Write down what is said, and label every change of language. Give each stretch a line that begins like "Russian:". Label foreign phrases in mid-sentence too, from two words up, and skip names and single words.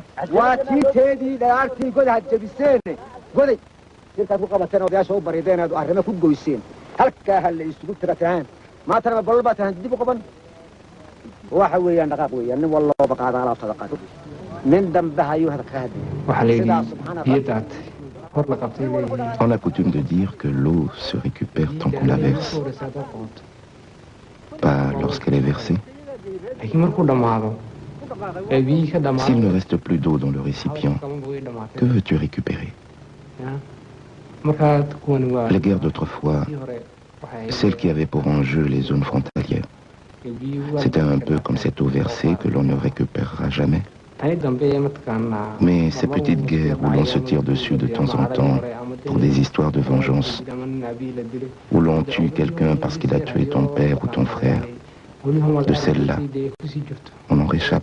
Somali: waa tii teedii dhagaartii god had jabiseene goday intaad ku qabateen odayaasha u barideen aad arrimo ku goyseen halkaa ha la isugu tirataan maantana bolol baa tahan dib u qaban waxa weeyaan dhaqaaq weeyaan nin wallooba qaada alaabtada qaado nin dambe hayuu hadalka hadlay waxaa la yidhi biyadaad hor la qabtay leeyihiin
French: On a coutume de dire que l'eau se récupère tant qu'on la verse, pas lorsqu'elle est versée.
Somali: laakiin markuu dhammaado ee biyihii ka dhammaado
French: S'il ne reste plus d'eau dans le récipient, que veux-tu récupérer?
Somali: markaa kuwani waa
French: Les guerres d'autrefois, celles qui avaient pour enjeu les zones frontalières, c'était un peu comme cette eau versée que l'on ne récupérera jamais. Mais ces petites guerres où l'on se tire dessus de temps en temps pour des histoires de vengeance, où l'on tue quelqu'un parce qu'il a tué ton père ou ton frère, de celles-là, on en réchappe.